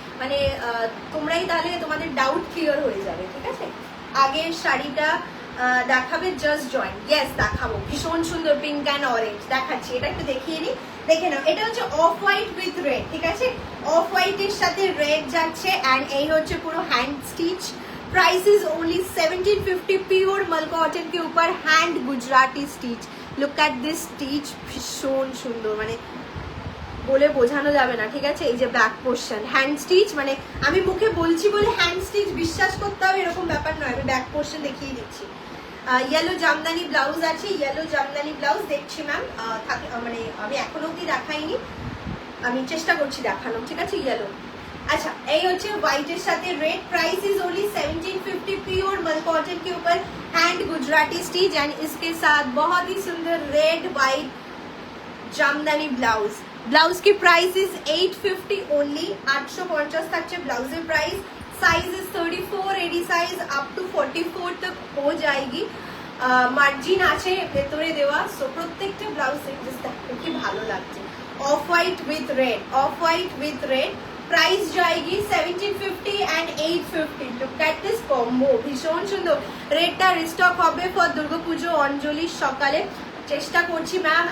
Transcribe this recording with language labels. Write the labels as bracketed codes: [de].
[bn] মানে তোমরাই তাহলে তোমাদের ডাউট ক্লিয়ার হয়ে যাবে, ঠিক আছে? আগের শাড়িটা দেখাবে জাস্ট জয়েন, ইয়েস দেখাবো, ভীষণ সুন্দর পিঙ্ক অ্যান্ড অরেঞ্জ দেখাচ্ছি, এটা একটু দেখিয়ে নিই, দেখে নাও। এটা হচ্ছে অফ হোয়াইট উইথ রেড, ঠিক আছে? অফ হোয়াইটের সাথে রেড যাচ্ছে অ্যান্ড এই হচ্ছে পুরো hand stitch. [hi] Price is only 1750 pure मल कॉटन के ऊपर hand Gujarati stitch. Look at this stitch, भीषण सुंदर, [bn] মানে বলে বোঝানো যাবে না, ঠিক আছে? এই যে ব্যাক পোর্শন হ্যান্ড স্টিচ, মানে আমি মুখে বলছি বলে হ্যান্ড স্টিচ বিশ্বাস করতে হবে এরকম ব্যাপার নয়, আমি ব্যাক পোর্শন দেখিয়ে দিচ্ছি। ইয়েলো জামদানি ব্লাউজ আছে, ইয়েলো জামদানি ব্লাউজ দেখছি ম্যাম, মানে আমি এখনো অবধি দেখাইনি, আমি চেষ্টা করছি দেখানো, ঠিক আছে? ইয়েলো। अच्छा এই হচ্ছে হোয়াইটের সাথে red. [hi] Price is only 1750 pure मल कॉटन के ऊपर हैंड गुजराती स्टिच एंड इसके साथ बहुत ही सुंदर red white Jamdani blouse. Blouse की प्राइस इज 850 ओनली, 850 [bn] থাকছে ব্লাউজের price. [hi] Size is 34, AD size up to 44 तक हो जाएगी। [bn] মার্জিন আছে ভেতরে দেওয়া, সো প্রত্যেকটা ব্লাউজ দেখতে কি ভালো লাগছে। Off white with red, off white with red, price যায়গি 1750 and 850। Look at this combo, ভীষণ সুন্দর। রেডটা রিস্টক হবে ফর দুর্গাপুজো অঞ্জলির সকালে, চেষ্টা করছি ম্যাম।